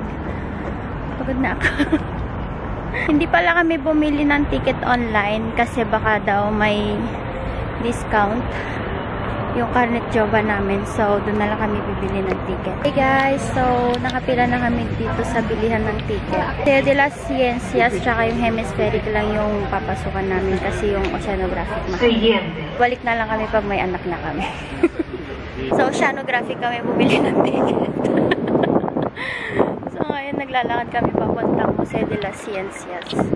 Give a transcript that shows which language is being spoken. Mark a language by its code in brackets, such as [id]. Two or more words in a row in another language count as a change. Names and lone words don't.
[tl] Pagod na ako. Hindi pala kami bumili ng [en] ticket online [tl] kasi baka daw may discount yung Carnet Jova namin. So, doon na lang kami bibili ng ticket. [en] Hey guys! [tl] So, nakapila na kami dito sa bilihan ng ticket. Museo de las Ciencias tsaka yung Hemispheric lang yung papasukan namin kasi yung Oceanographic balik na lang kami pag may anak na kami. So, Oceanographic kami bumili ng ticket. So, ngayon naglalakad kami papuntang Museo de las Ciencias.